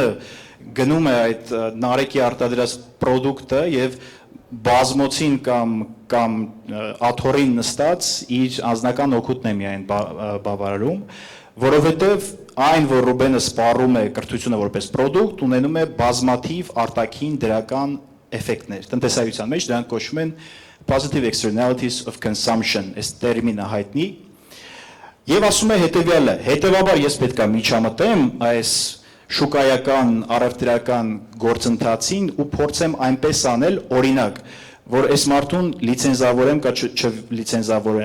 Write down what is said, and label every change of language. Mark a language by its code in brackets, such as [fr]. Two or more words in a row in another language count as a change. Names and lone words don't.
[hy] գնում է այդ Նարեկի արտադրած պրոդուկտը եւ բազմոցին կամ աթոռին նստած իր անձնական օգուտն է միայն բավարարում, որովհետեւ այն որ Ռուբենը սպառում է կրթությունը որպես պրոդուկտ, ունենում է բազմաթիվ արտաքին դրական էֆեկտներ։ Տնտեսագիտության մեջ դրանք կոչվում են [en] positive externalities of consumption, [hy] այս տերմինը հայտնի։ Եվ ասում է հետևյալը, հետևաբար ես պետք է միջամտեմ այս շուկայական, առևտրական գործընթացին ու փորձեմ այնպես անել, օրինակ, որ այս մարդուն լիցենզավորեմ կամ չլիցենզավորեմ,